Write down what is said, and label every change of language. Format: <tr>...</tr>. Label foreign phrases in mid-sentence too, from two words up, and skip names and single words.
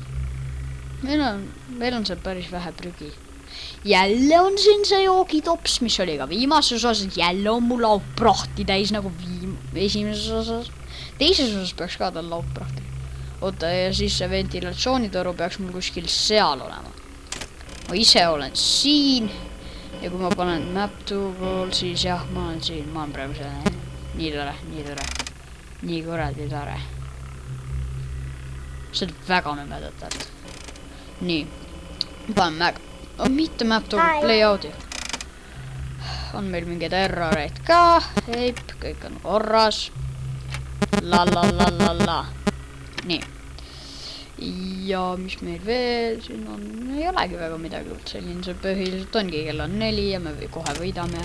<et>Meil on seal päris vähe prügi. Jälle on siin see joogitops, mis oli ka viimases osas. Jälle on mul laupprahti täis nagu esimeses osas. Teises osas peaks ka tal laupprahti. Ja siis see ventilatsioonitoru peaks mul kuskil seal olema. Ma ise olen siin. Ja kui ma panen</et> <en>map to goal,</en> <et>siis jah, ma olen siin. Ma olen praegu selle. Nii tore. Nii kuradi tore. See on väga nõmedalt. Nii. Panen mäg. Mitte</et> <en>map to play audio.</en> <et>On meil mingeid erroreid ka. Heip, kõik on korras. La. Nii. Ja mis meil veel siin on? Ei olegi väga midagi. Selline see põhiliselt ongi, kell on 4 ja me kohe võidame.</et>